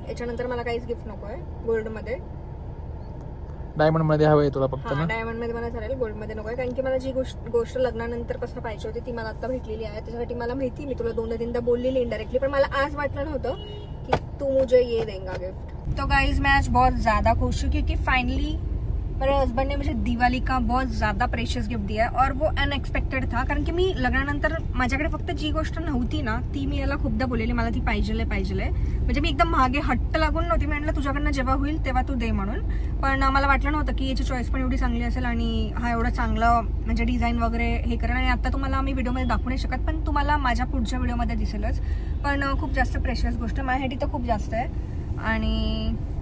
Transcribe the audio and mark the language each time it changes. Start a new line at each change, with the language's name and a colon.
Marathi: याच्यानंतर मला काहीच गिफ्ट नको आहे गोल्डमध्ये। डायमंड मध्ये हवंय तुला फक्त ना? डायमंड मध्ये मला चालेल, गोल्ड मध्ये नको आहे, कारण की मला जी गोष्ट लग्नानंतर पासून पाहिजे होती ती मला आता भेटलेली आहे। त्याच्यासाठी मला माहिती, मी तुला 2-3दा बोललेली इनडायरेक्टली, पण मला आज वाटलं नव्हतं कि
Hindi: तू मुझे ये देगा गिफ्ट। तो गाइज मैं आज बहुत ज्यादा खुश हूँ क्योंकि फाइनली मेरे हस्बैंड ने मुझे दिवाली का बहुत ज़्यादा प्रेशियस गिफ्ट दिया है और वो अनएक्सपेक्टेड था।
Marathi: कारण की मी लग्नानंतर माझ्याकडे फक्त जी गोष्ट नव्हती ना ती मी याला खूपदा बोललेली, मला ती पाहिजे म्हणजे मी एकदम मागे हट्ट लागून नव्हती, मी म्हटलं तुझ्याकडनं जेव्हा होईल तेव्हा तू दे म्हणून। पण मला वाटलं नव्हतं की याची चॉईस पण एवढी चांगली असेल आणि हा एवढा चांगला म्हणजे डिझाईन वगैरे हे करेल। आणि आता तुम्हाला मी व्हिडिओमध्ये दाखवू नाही शकत, पण तुम्हाला माझ्या पुढच्या व्हिडिओमध्ये दिसेलच। पण खूप जास्त प्रेशियस गोष्ट माझ्यासाठी तर खूप जास्त आहे आणि